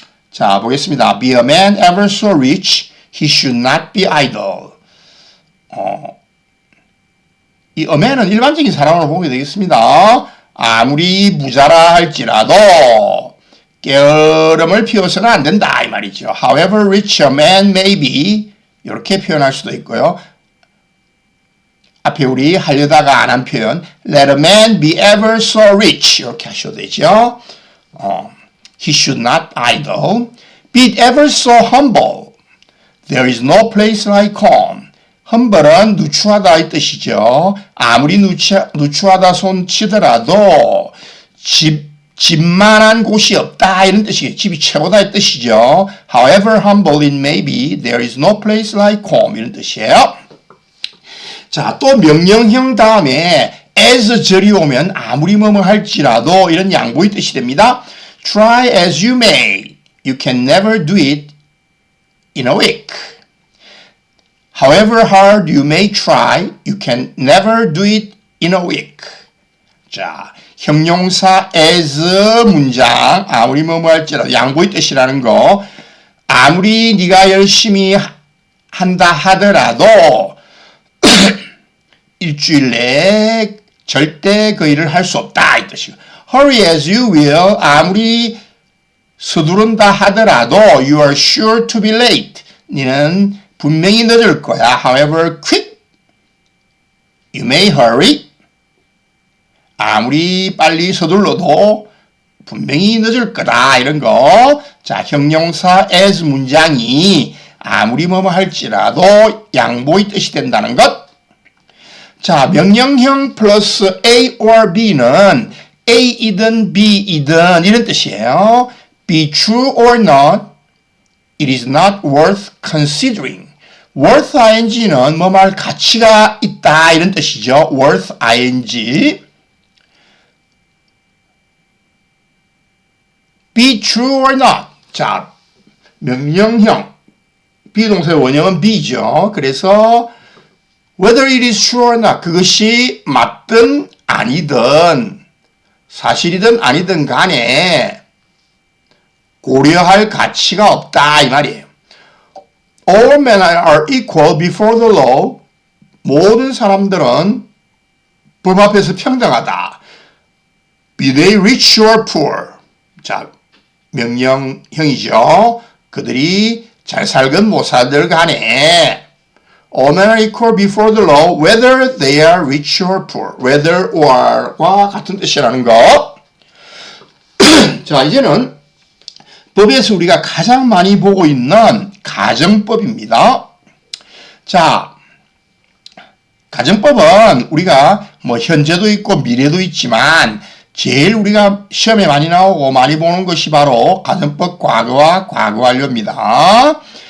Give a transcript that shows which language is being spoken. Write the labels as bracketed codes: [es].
[ko] 자, 보겠습니다. [en] Be a man ever so rich, he should not be idle. [ko] 이 a man은 일반적인 사람으로 보게 되겠습니다. 아무리 부자라 할지라도 게으름을 피워서는 안 된다 이 말이죠. [en] However rich a man may be [ko] 이렇게 표현할 수도 있고요. 앞에 우리 하려다가 안 한 표현 [en] Let a man be ever so rich [ko] 이렇게 하셔도 되죠. [en] He should not idle. Be ever so humble. There is no place like home. [ko] humble은 누추하다 이 뜻이죠. 아무리 누추하다 손치더라도 집 집만한 곳이 없다 이런 뜻이에요. 집이 최고다의 뜻이죠. [en] However humble it may be, there is no place like home [ko] 이런 뜻이에요. 자, 또 명령형 다음에 as 절이 오면 아무리 뭐뭐 할지라도 이런 양보의 뜻이 됩니다. [en] Try as you may, you can never do it in a week. However hard you may try, you can never do it in a week. [ko] 자, 형용사 as 문장 아무리 뭐뭐 할지라도 양보의 뜻이라는 거 아무리 네가 열심히 한다 하더라도 일주일 내에 절대 그 일을 할 수 없다 이 뜻이고 [en] Hurry as you will [ko] 아무리 서두른다 하더라도 [en] You are sure to be late [ko] 너는 분명히 늦을 거야 [en] However quick you may hurry [ko] 아무리 빨리 서둘러도 분명히 늦을 거다 이런 거. 자, 형용사 as 문장이 아무리 뭐뭐 할지라도 양보의 뜻이 된다는 것. 자, 명령형 플러스 A or B는 A이든 B이든 이런 뜻이에요. [en] Be true or not, it is not worth considering. [ko] worth ing는 뭐 말 가치가 있다 이런 뜻이죠. [en] worth ing. Be true or not. [ko] 자, 명령형. 비동사의 원형은 be죠. [en] 그래서 whether it is true or not. [ko] 그것이 맞든 아니든 사실이든 아니든 간에 고려할 가치가 없다 이 말이에요. [en] All men are equal before the law. [ko] 모든 사람들은 법 앞에서 평등하다. [en] Be they rich or poor. [ko] 자, 명령형이죠. 그들이 잘 살건 못 살들 간에 [en] All men are equal before the law, whether they are rich or poor. [ko] whether or과 같은 뜻이라는 거. 자, 이제는 법에서 우리가 가장 많이 보고 있는 가정법입니다. 자, 가정법은 우리가 뭐 현재도 있고 미래도 있지만 제일 우리가 시험에 많이 나오고 많이 보는 것이 바로 가정법 과거와 과거 완료입니다.